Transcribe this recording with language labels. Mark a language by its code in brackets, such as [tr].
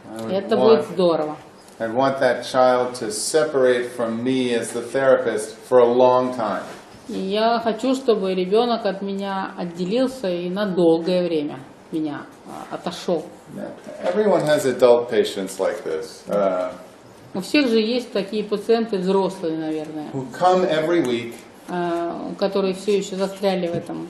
[ru] Это будет здорово. [en] I'd want that child to separate from me as the therapist for a long time. [ru] И я хочу, чтобы ребенок от меня отделился и на долгое время меня отошел. [en] Everyone has adult patients like this, [ru] У всех же есть такие пациенты взрослые, наверное, [en] who come every week [ru] которые все еще застряли в этой